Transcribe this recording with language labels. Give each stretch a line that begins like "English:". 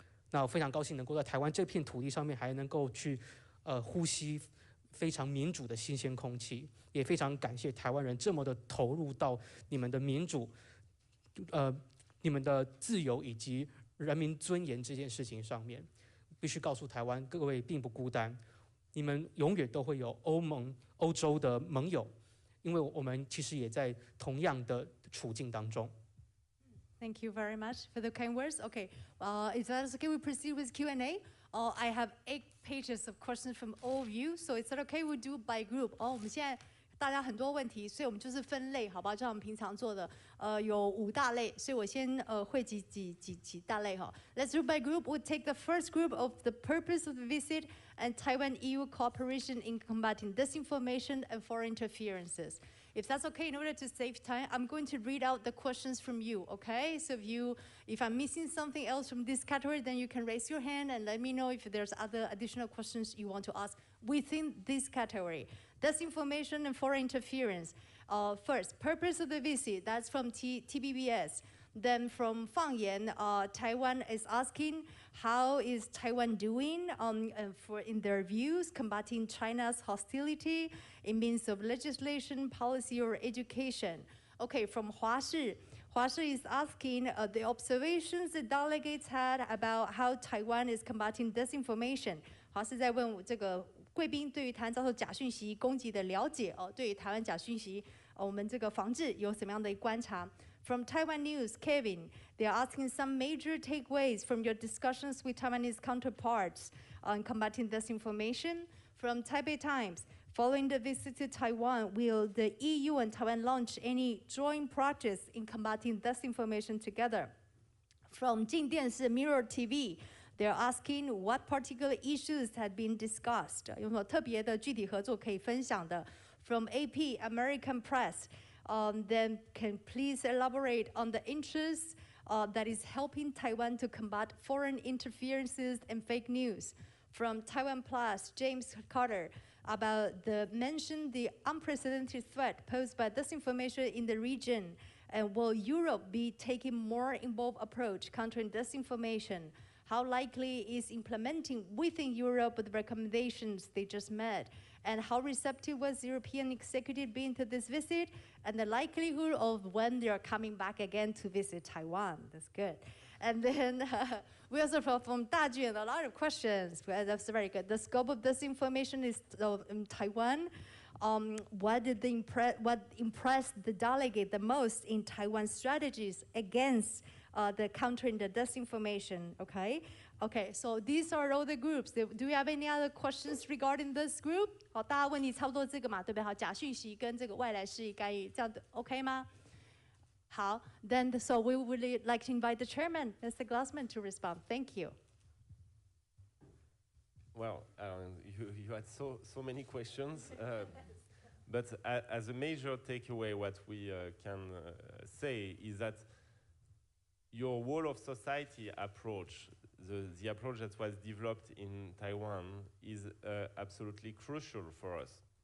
Chinese: 那我非常高兴能够在台湾这片土地上面，还能够去呼吸非常民主的新鲜空气，也非常感谢台湾人这么的投入到你们的民主、你们的自由以及人民尊严这件事情上面。必须告诉台湾各位并不孤单，你们永远都会有欧洲的盟友，因为我们其实也在同样的处境当中。
English: Thank you very much for the kind words. Okay, if that's okay, we proceed with Q&A. I have 8 pages of questions from all of you, so is that okay? We do by group.
Chinese: 我们现在大家很多问题，所以我们就是分类，好吧？就像我们平常做的，有5大类，所以我先汇集几大类哈。
English: Let's do by group. We'll take the first group of the purpose of the visit and Taiwan-EU cooperation in combating disinformation and foreign interferences. If that's okay, in order to save time, I'm going to read out the questions from you, okay? So if I'm missing something else from this category, then you can raise your hand and let me know if there's other additional questions you want to ask within this category. Disinformation and foreign interference. First, purpose of the visit, that's from TBBS. Then from Fang Yan, Taiwan is asking, how is Taiwan doing in their views, combating China's hostility in means of legislation, policy, or education? Okay, from Hua Shi is asking the observations the delegates had about how Taiwan is combating disinformation.
Chinese: 华是在问这个贵宾对于台湾遭受假讯息攻击的了解对于台湾假讯息我们这个防治有什么样的观察？
English: From Taiwan News, Kevin, they are asking some major takeaways from your discussions with Taiwanese counterparts on combating disinformation. From Taipei Times, following the visit to Taiwan, will the EU and Taiwan launch any joint projects in combating disinformation together? From 镜电视 Mirror TV, they're asking what particular issues had been discussed.
Chinese: 有没有特别的具体合作可以分享的？
English: From AP, American Press, then can please elaborate on the interests that is helping Taiwan to combat foreign interferences and fake news. From Taiwan Plus, James Carter, about the unprecedented threat posed by disinformation in the region, and will Europe be taking more involved approach countering disinformation? How likely is implementing within Europe the recommendations they just made? And how receptive was the European executive being to this visit? And the likelihood of when they are coming back again to visit Taiwan. That's good. And then we also from Dajun a lot of questions. That's very good. The scope of this information is in Taiwan. What impressed the delegate the most in Taiwan's strategies against the countering the disinformation? Okay, so these are all the groups. Do you have any other questions regarding this group?
Chinese: 好，大家问题差不多这个嘛，对不对？好，假讯息跟这个外来势力干预，这样 OK 吗？
English: 好 ，then so we would like to invite the chairman, Mr. Glassman, to respond. Thank you. Well, you had so many questions, but as a major takeaway, what we can say is that your whole of society approach, the approach that was developed in Taiwan, is absolutely crucial for us.